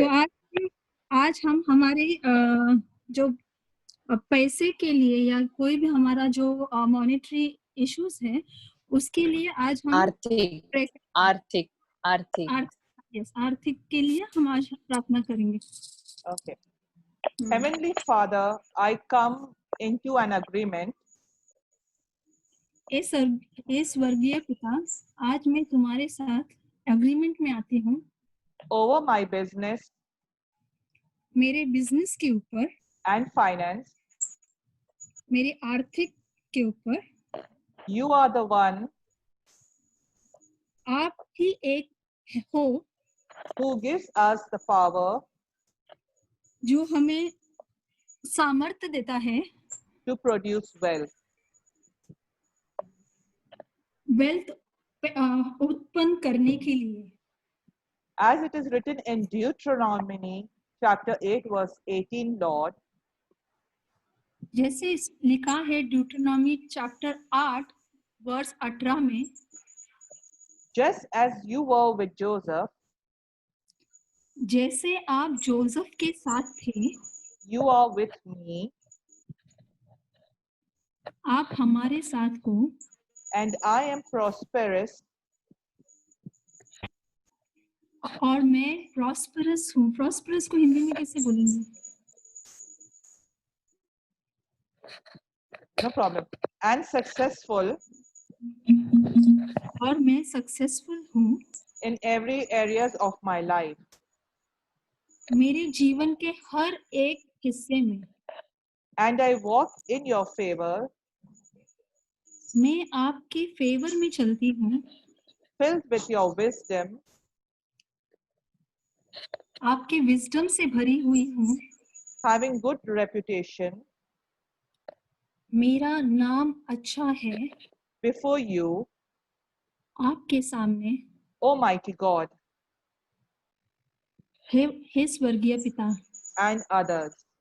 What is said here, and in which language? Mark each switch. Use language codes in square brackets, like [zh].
[hi] तो आज हम हमारे जो पैसे के लिए या कोई भी हमारा जो मॉनेटरी इश्यूज है उसके लिए आज हम आर्थिक आर्थिक के लिए हम आज प्रार्थना करेंगे। [en] Okay. Heavenly Father, I come into an agreement [hi] ए स्वर्गीय पिता, आज मैं तुम्हारे साथ एग्रीमेंट में आती हूँ [en] over my business [hi] मेरे बिजनेस के ऊपर, [en] and finance. [hi] मेरे आर्थिक के ऊपर। [en] You are the one [hi] आप ही एक हो [en] who gives us the power [hi] जो हमें सामर्थ्य देता है [en] to produce wealth. [hi] वेल्थ उत्पन्न करने के लिए। [en] As it is written in Deuteronomy chapter 8 verse 18, Lord, [hi] जैसे लिखा है ड्यूटरनॉमी चैप्टर 8 वर्स 18 में, [en] just as you were with Joseph, [hi] जैसे आप जोसेफ के साथ थे, [en] you are with me, [hi] आप हमारे साथ हो, [en] and I am prosperous [hi] और मैं प्रॉस्परस हूँ। प्रॉस्परस को हिंदी में कैसे बोलेंगे? [en] no problem, and successful [hi] और मैं सक्सेसफुल हूँ [en] in every areas of my life. [hi] मेरे जीवन के हर एक हिस्से में। [en] And I walk in your favor, [hi] मैं आपके फेवर में चलती हूँ, [en] filled with your wisdom, [hi] आपके विजडम से भरी हुई हूँ, [en] having good reputation [hi] मेरा नाम अच्छा है [en] before you, [hi] आपके सामने, [en] Almighty God, [hi] हे स्वर्गीय पिता, [en] and others.